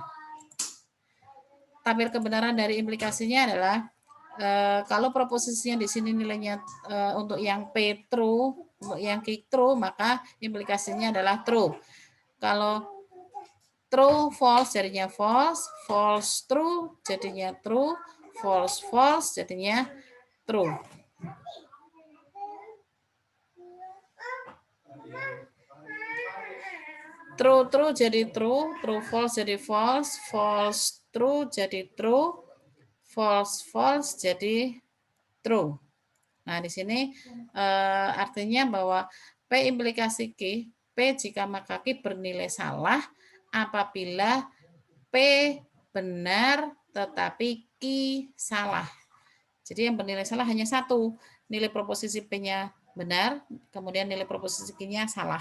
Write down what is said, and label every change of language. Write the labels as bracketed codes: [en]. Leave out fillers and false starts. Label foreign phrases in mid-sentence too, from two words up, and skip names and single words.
[id] Tabel kebenaran dari implikasinya adalah kalau proposisinya di sini nilainya untuk yang P true, untuk yang Q true, maka implikasinya adalah true. [en] Kalau True, false jadinya false, false, true jadinya true, false, false jadinya true. True, true jadi true, true, false jadi false, false, true jadi true, false, false jadi true. [id] Nah, di sini artinya bahwa P implikasi Q, P jika maka Q bernilai salah apabila P benar tetapi Q salah. Jadi yang bernilai salah hanya satu, nilai proposisi P-nya benar, kemudian nilai proposisi Q-nya salah.